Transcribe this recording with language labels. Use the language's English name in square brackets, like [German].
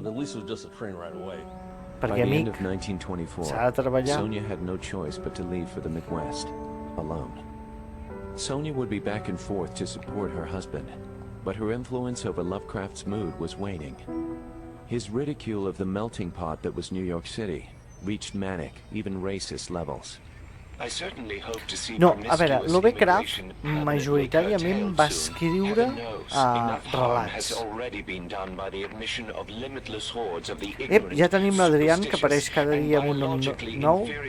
[Catalan] Perquè, amic, s'ha de treballar. [English] Sonia had no choice but to leave for the Midwest, alone. Sonia would be back and forth to support her husband, but her influence over Lovecraft's mood was waning. His ridicule of the melting pot that was New York City reached manic, even racist levels. [Catalan] No, a veure, Lovecraft majoritàriament va escriure relats. Ja tenim l'Adrián que apareix cada dia amb un nom nou.